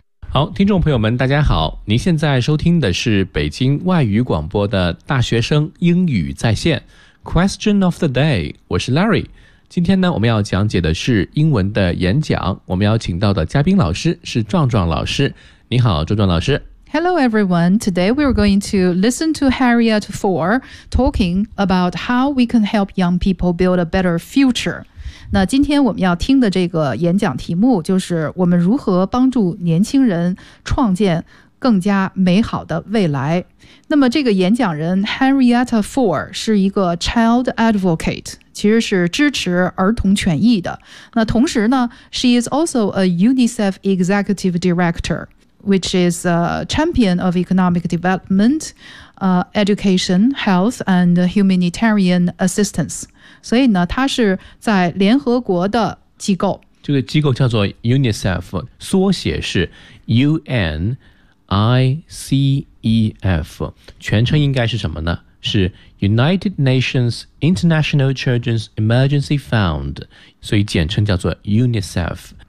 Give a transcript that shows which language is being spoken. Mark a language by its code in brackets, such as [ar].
[zh] 好，听众朋友们大家好，您现在收听的是北京外语广播的大学生英语在线 [en] Question of the day， [zh] 我是 Larry。今天呢，我们要讲解的是英文的演讲，我们要请到的嘉宾老师是壮壮老师。你好，壮壮老师。 [en] Hello everyone, today we are going to listen to Harriet Ford talking about how we can help young people build a better future。 [zh] 那今天我们要听的这个演讲题目就是我们如何帮助年轻人创建更加美好的未来。那么这个演讲人 Henrietta Ford 是一个 [en] child advocate， [zh] 其实是支持儿童权益的。那同时呢， [en] She is also a UNICEF executive director， which is a champion of economic development， education， health and humanitarian assistance。 [zh] 所以呢，它是在联合国的机构，这个机构叫做 UNICEF， 缩写是 UNICEF， 全称应该是什么呢？ [en] 是 United Nations International Children's Emergency Fund， 所以简称叫做 UNICEF，